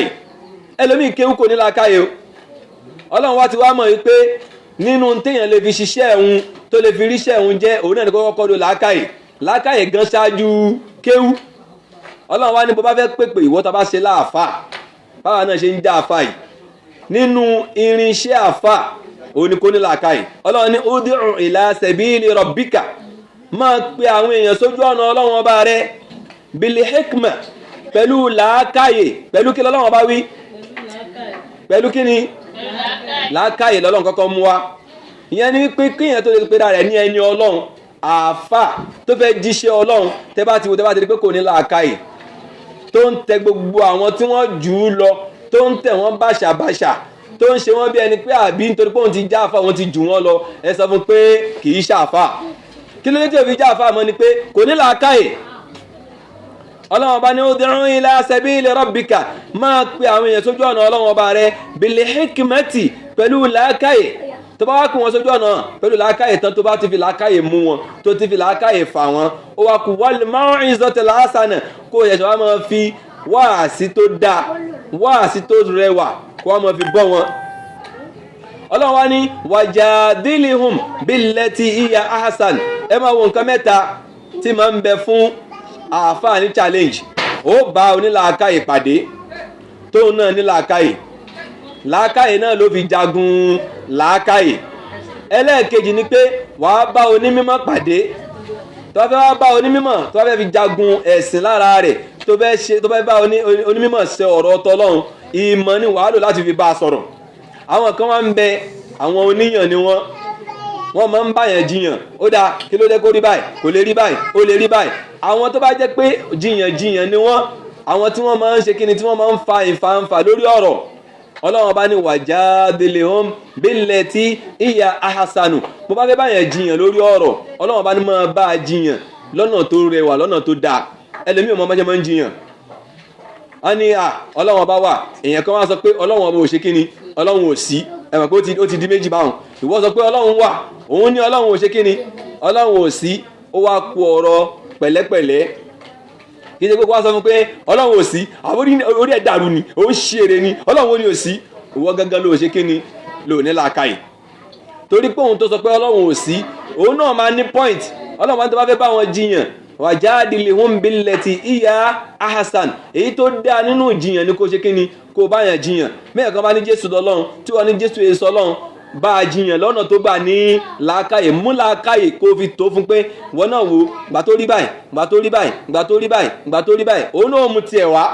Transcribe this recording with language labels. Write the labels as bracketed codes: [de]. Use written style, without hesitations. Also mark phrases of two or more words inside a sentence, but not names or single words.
[yo] Ẹlòmíì kéwú kò ní làákàyè o. Ọlọ́run wá ti wá mọ̀ wípé nínú téèyàn lè fi ṣiṣẹ́ ẹ̀hún tó lè fi ríṣẹ́ ẹ̀hún jẹ́ òun náà ní kọ́kọ́ lo làákàyè. Làákàyè gan ṣáájú kéwú. Ọlọ́run wá ní bó bá fẹ́ pèpè ìwọ tá bá ṣe láàfáà, báwa náà ṣe ń já àfáà yìí. Nínú irinṣẹ́ àfáà òun ni kó ní làákàyè. Ọlọ́run ní [ar] ادع إلى سبيل ربك, [yo] máa pe àwọn èèyàn sójú ọ̀nà Ọlọ́run ọba rẹ̀ [ar] بالحكمة, [yo] pẹ̀lú làákàyè. Pẹ̀lú kí l'Ọlọ́run ọba wí? Pẹ̀lú kí ni? Làákàyè l'Ọlọ́run kọ́kọ́ mú wá. Ìyẹn ni wípé kíyàn tó lè pe ra rẹ̀ ní ẹni Ọlọ́run, àfáà tó fẹ́ jíṣẹ́ Ọlọ́run, tẹ́ bá ti rí pé kò ní làákàyè, tó ń tẹ gbogbo àwọn tí wọ́n jù ú lọ, tó ń tẹ̀ wọ́n báṣàbáṣà, tó ń ṣe wọ́n bí ẹni pé àbí nítorí pé òun ti já àfáà, òun ti jù wọ́n lọ, ẹ sọ fún pé kì í ṣàfáà. Kí ló dé tí ò fi já àfáà mọ́ ni pé kò ní làákàyè. Ọlọ́run bá ní [ar] ادع إلى سبيل ربك, [yo] máa pe àwọn èèyàn sójú ọ̀nà Ọlọ́run ọba rẹ̀ [ar] بالحكمة, [yo] pẹ̀lú làákàyè. Tó bá wá kú wọn sójú ọ̀nà pẹ̀lú làákàyè tán, tó bá ti fi làákàyè mú wọn, tó ti fi làákàyè fà wọn, ó wá kú [ar] والموعظة الحسنة, [yo] kó yẹ ṣe wá máa fi wáàsí tó dáa, wáàsí tó rẹwà kó wá máa fi bọ́ wọn. Ọlọ́run wá ní [ar] وجادلهم بالتي هي أحسن. [yo] Ẹ máa wo nǹkan mẹ́ta tí máa ń bẹ fún àfáà ní challenge. Ó bá onílàákàyè pàdé tóun náà ní làákàyè, làákàyè náà ló fi jagun làákàyè. Ẹlẹ́ẹ̀kejì ni pé wàá bá onímímọ̀ pàdé, tó fẹ́ wá bá onímímọ̀ tó fẹ́ fi jagun ẹ̀sìn lára rẹ̀, tó fẹ́ bá onímímọ̀ ṣe ọ̀rọ̀ t'Ọlọ́run, ìmọ̀ ni wàá lò láti fi bá a sọ̀rọ̀. Àwọn kan wá ń bẹ, àwọn oníyàn ni wọ́n máa ń báyàn jiyàn. Ó dáa, kí ló dé kó rí báyìí, kò lè rí báyìí, ó lè rí báyìí. Àwọn tó bá jẹ́ pé jiyàn ni wọ́n, àwọn tí wọ́n máa ń ṣe kíni, tí wọ́n máa ń fa ìfàǹfà lórí ọ̀rọ̀. Ọlọ́run bá ní [ar] وجادلهم بالتي هي أحسن. [yo] Bó bá fẹ́ báyàn jiyàn lórí ọ̀rọ̀, Ọlọ́run bá ní máa bá a jiyàn lọ́nà tó rẹwà, lọ́nà tó dáa. Ẹlòmíì mọ́ máa ń jiyàn. A ní Ọlọ́run ọba wà, èèyàn kan wá sọ pé Ọlọ́run ọba ò ṣe kíni, Ọlọ́run ò sí. Ẹ mọ̀ pé ó ti di méjì báwọn. Ìwọ sọ pé Ọlọ́run wà, òun ní Ọlọ́run ò ṣe kíni, Ọlọ́run ò sí. Ó wá kú ọ̀rọ̀ pẹ̀lẹ́pẹ̀lẹ́. Kì í ṣe pé wá sọ fún pé Ọlọ́run ò sí, orí ẹ̀ dàrú ni, ó ń ṣe èrè ni, Ọlọ́run ò ní ò sí. Ìwọ gangan ló ṣe kíni, ló ní làákàyè. Torí pé òun tó sọ pé Ọlọ́run ò sí, òun náà máa ní point. Ọlọ́run máa ń tó bá fẹ́ bá wọn jiyàn, [ar] وجادلهم بالتي هي أحسن. [yo] Èyí tó dáa nínú ìjiyàn ni kó ṣe kíni, kó bá yàn jiyàn. Mẹ́yàn kan bá ní Jésù lọ́lọ́run, tí wọ́n ní Jésù èso Ọlọ́run, bá a jiyàn lọ́nà tó gbà ní làákàyè, mú làákàyè kó fi tó fún pé wọ́n náà wo gbà tó rí báyìí, gbà tó rí báyìí, gbà tó rí báyìí, gbà tó rí báyìí, òun náà mú tiẹ̀ wá.